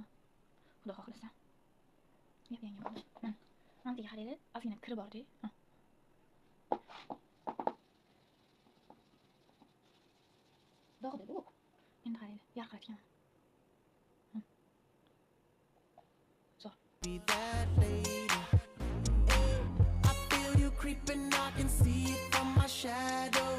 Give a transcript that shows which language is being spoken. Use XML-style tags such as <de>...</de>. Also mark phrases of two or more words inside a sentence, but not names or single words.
<uz>Xudo xohlasa. Yap-yangi bo'ldi. Mana bunga qaranglar, ozgina kiri bor-da. Dog'da bu. Endi qaranglar, yarqiratgan. Zo'r.</uz> <en>Be that lady. I feel you creeping, I can see it from my shadow.</en>